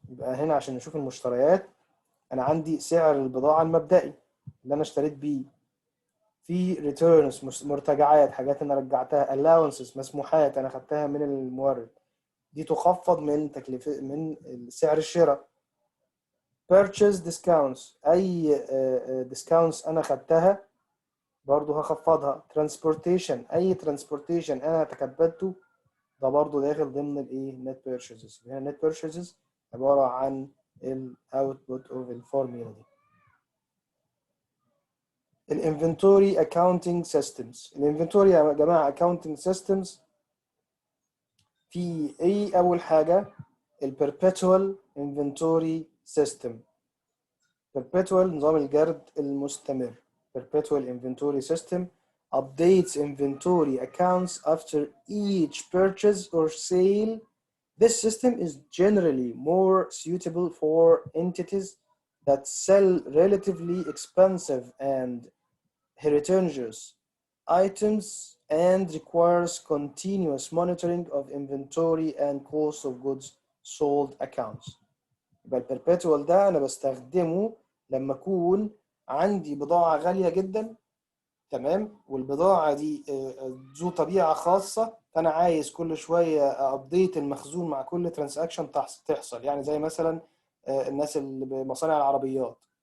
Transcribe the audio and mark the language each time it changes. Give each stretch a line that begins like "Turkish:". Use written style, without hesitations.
Arabic: يبقى هنا عشان نشوف المشتريات انا عندي سعر البضاعه المبدئي اللي انا اشتريت بيه، في returns مرتجعات حاجات انا رجعتها، allowances مسموحات انا خدتها من المورد دي تخفض من تكلفه من سعر الشراء،
English: purchase discounts
Arabic: اي discounts انا خدتها برضو هخفضها، transportation اي transportation انا تكبدته ده برضو داخل ضمن net purchases. هنا
English: net purchases
Arabic: عباره عن
English: output of
Arabic: الفورميلا دي.
English: الانفنتوري accounting systems.
Arabic: الانفنتوري يا جماعه
English: accounting systems
Arabic: في ايه؟ اول حاجه
English: perpetual inventory system.
Arabic: perpetual نظام الجرد المستمر.
English: perpetual inventory system updates inventory accounts after each purchase or sale. This system is generally more suitable for entities that sell relatively expensive and heterogeneous items and requires continuous monitoring of inventory and cost of goods sold accounts.
Arabic: يبقى البربيتوال ده انا بستخدمه لما اكون عندي بضاعة غالية جدا، تمام، والبضاعة دي ذو طبيعة خاصة، فانا عايز كل شوية ابديت المخزون مع كل ترانزاكشن تحصل، يعني زي مثلا الناس اللي بمصانع العربيات